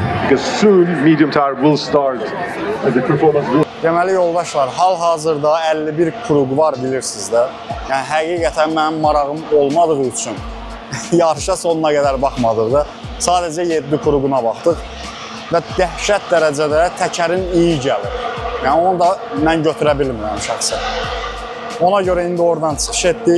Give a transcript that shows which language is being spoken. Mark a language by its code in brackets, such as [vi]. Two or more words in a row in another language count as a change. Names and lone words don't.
[en] because soon medium tire will start as the performance will. [az] Deməli yoldaşlar, hal-hazırda 51 kruq var bilirsiniz də. Yəni həqiqətən mənim marağım olmadığı üçün yarışa sonuna qədər baxmadıq da. Sadəcə 7 kruquna baxdıq və dəhşət dərəcədə təkərin iyi gəlir. Yəni onu da mən götürə bilmirəm şəxsən. Ona görə indi oradan çıxış etdik.